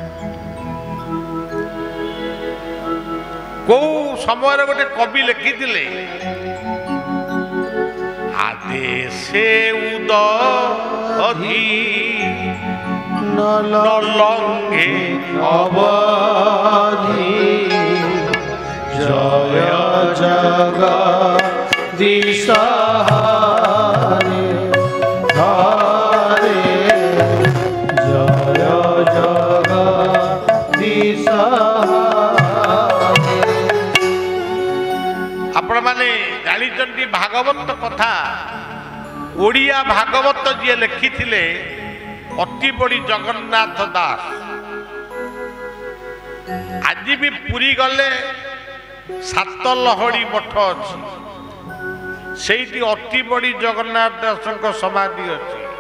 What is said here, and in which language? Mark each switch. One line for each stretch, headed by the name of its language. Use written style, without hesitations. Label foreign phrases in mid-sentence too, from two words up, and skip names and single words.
Odia: କୋଉ ସମୟରେ ଗୋଟେ କବି ଲେଖିଥିଲେ, ଆଦେଶେ ଉଦଧି ନଲଙ୍ଗେ
Sanskrit: অবধি জয় জগদীশ হরে হরে জয় জগদীশ হরে।
Odia: ଆପଣମାନେ ଜାଣିଛନ୍ତି ଭାଗବତ କଥା। ଓଡ଼ିଆ ଭାଗବତ ଯିଏ ଲେଖିଥିଲେ ଅତି ବଡ଼ି ଜଗନ୍ନାଥ ଦାସ। ଆଜି ବି ପୁରୀ ଗଲେ ସାତ ଲହଡ଼ି ମଠ ଅଛି, ସେଇଠି ଅତି ବଡ଼ି ଜଗନ୍ନାଥ ଦାସଙ୍କ ସମାଧି ଅଛି।